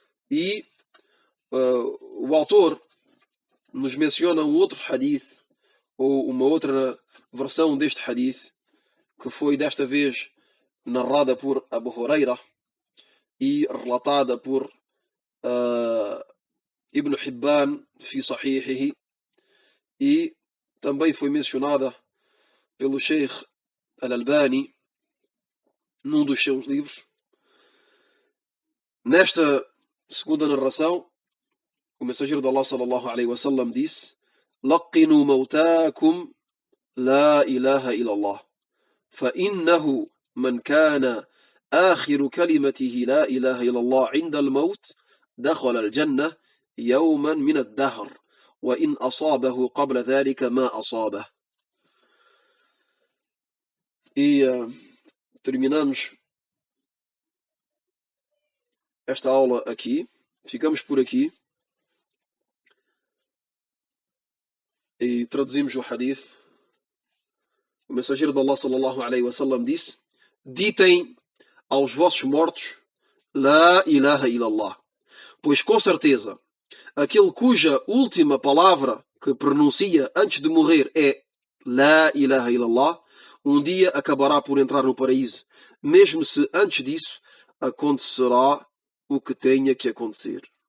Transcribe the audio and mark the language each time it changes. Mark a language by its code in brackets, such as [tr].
[pt] E o autor nos menciona um outro hadith, ou uma outra versão deste hadith, que foi desta vez narrada por Abu Huraira e relatada por Ibn Hibban fi Sahihihi, e também foi mencionada pelo Sheikh Al-Albani num dos seus livros. Nesta segunda narração, o mensageiro de Allah sallallahu alaihi wasallam disse: [ar] لقنوا موتاكم لا إله إلا الله فإنه من كان آخر كلمته لا إله إلا الله عند الموت دخل الجنة يوما من الدهر وإن أصابه قبل ذلك ما أصابه. [pt] E terminamos esta aula aqui. Ficamos por aqui. E traduzimos o hadith. O mensageiro de Allah sallallahu alaihi wasallam disse: ditem aos vossos mortos La ilaha illallah, pois com certeza aquele cuja última palavra que pronuncia antes de morrer é La ilaha illallah, um dia acabará por entrar no paraíso, mesmo se antes disso acontecerá o que tenha que acontecer.